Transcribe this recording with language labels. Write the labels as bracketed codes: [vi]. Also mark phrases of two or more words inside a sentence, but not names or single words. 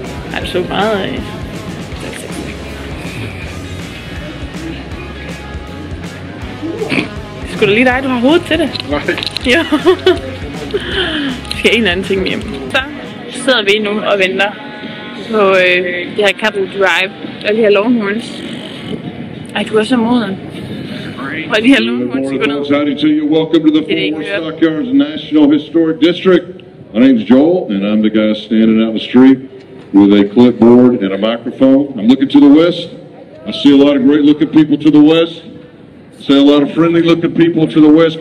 [da] Ej, du så meget Det skulle da lige dig, du har hovedet til det. Nej. Jo. Skal en eller anden ting med hjem. Så sidder vi nu og venter på det her Cattle Drive og de her longhorns. Ej, du er så moden. Og de her longhorns skal gå ned. [en] Howdy to you. Welcome to the Fort Worth Stockyards National Historic District. My name's Joel, and I'm the guy standing out in the street with a clipboard and a microphone. I'm looking to the west. I see a lot of great-looking people to the west. I see a lot of friendly-looking people to the west.